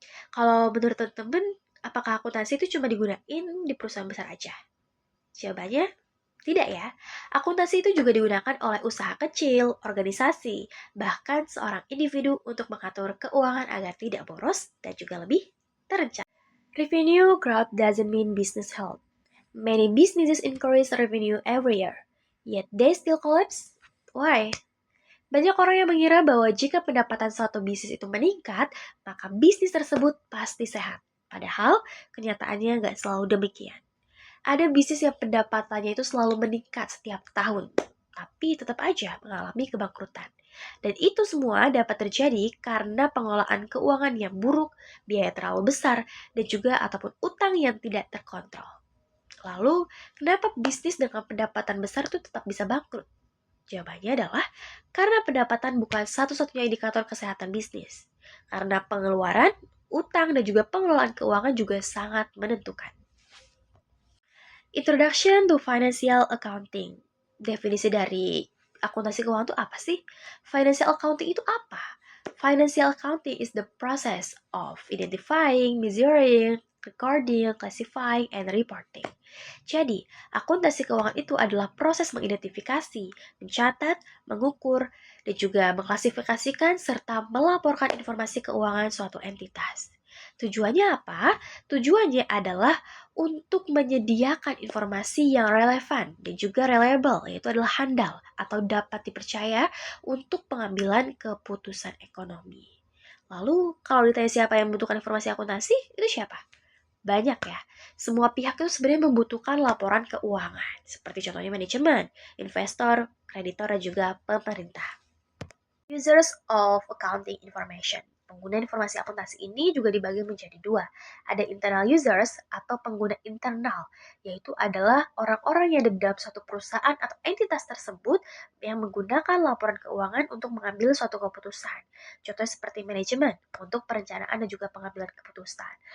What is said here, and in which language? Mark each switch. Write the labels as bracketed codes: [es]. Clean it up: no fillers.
[id] Kalau menurut teman-teman, apakah akuntansi itu cuma digunain di perusahaan besar aja? Jawabannya, tidak ya. Akuntansi itu juga digunakan oleh usaha kecil, organisasi, bahkan seorang individu untuk mengatur keuangan agar tidak boros dan juga lebih terencana. [en] Revenue growth doesn't mean business health. Many businesses increase revenue every year, yet they still collapse. Why? [id] Banyak orang yang mengira bahwa jika pendapatan suatu bisnis itu meningkat, maka bisnis tersebut pasti sehat. Padahal, kenyataannya nggak selalu demikian. Ada bisnis yang pendapatannya itu selalu meningkat setiap tahun, tapi tetap aja mengalami kebangkrutan. Dan itu semua dapat terjadi karena pengelolaan keuangan yang buruk, biaya terlalu besar, dan juga ataupun utang yang tidak terkontrol. Lalu, kenapa bisnis dengan pendapatan besar itu tetap bisa bangkrut? Jawabannya adalah karena pendapatan bukan satu-satunya indikator kesehatan bisnis. Karena pengeluaran, utang, dan juga pengelolaan keuangan juga sangat menentukan. [en] Introduction to Financial Accounting. [id] Definisi dari akuntansi keuangan itu apa sih? Financial accounting itu apa? [en] Financial accounting is the process of identifying, measuring, recording, classifying, and reporting. [id] Jadi, akuntansi keuangan itu adalah proses mengidentifikasi, mencatat, mengukur, dan juga mengklasifikasikan serta melaporkan informasi keuangan suatu entitas. Tujuannya apa? Tujuannya adalah untuk menyediakan informasi yang relevan dan juga reliable, yaitu adalah handal atau dapat dipercaya untuk pengambilan keputusan ekonomi. Lalu, kalau ditanya siapa yang membutuhkan informasi akuntansi, itu siapa? Banyak ya. Semua pihak itu sebenarnya membutuhkan laporan keuangan, seperti contohnya manajemen, investor, kreditor, dan juga pemerintah. [en] Users of accounting information. [id] Pengguna informasi akuntansi ini juga dibagi menjadi dua. Ada internal users atau pengguna internal, yaitu adalah orang-orang yang ada di dalam suatu perusahaan atau entitas tersebut yang menggunakan laporan keuangan untuk mengambil suatu keputusan. Contohnya seperti manajemen untuk perencanaan dan juga pengambilan keputusan.